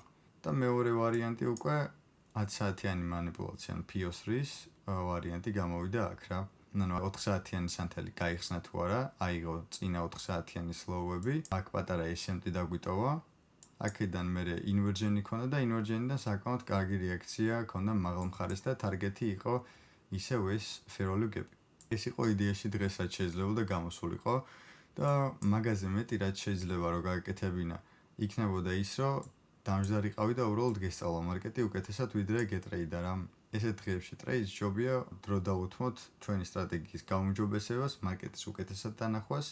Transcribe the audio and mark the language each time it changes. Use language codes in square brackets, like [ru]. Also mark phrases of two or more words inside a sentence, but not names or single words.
[ka] და მეორე ვარიანტი უკვე 10 საათიანი манипуляცია, PO3-ის ვარიანტი გამოვიდა აქ რა. ანუ 4 საათიანი სანთელი გაიხსნა თუ არა, აიღო წინა 4 საათიანი slow-ები, აქ პატარა S&P დაგვიტოვა. აქედან მერე ინვერჟენი ქონდა და ინვერჟენიდან საკმაოდ კარგი რეაქცია ქონდა მაღლა მხარეს და თარგეტი იყო ისევ ეს [en] fear value gap. [ka] ეს იყო იდეაში დღესაც შეიძლებოდა გამოსულიყო და მაგაზე მეტი რაც შეიძლება რომ გააკეთებინა, იქნებოდა ის, რომ დამჯდარიყავი და უბრალოდ გესწავლა მარკეტი უკეთესად ვიდრე გეტრეიდა რა. ესეთ დღეებში ტრეიდს ჯობია დრო დავუთმოთ ჩვენი სტრატეგიის გაუმჯობესებას, მარკეტის უკეთესად დანახვას.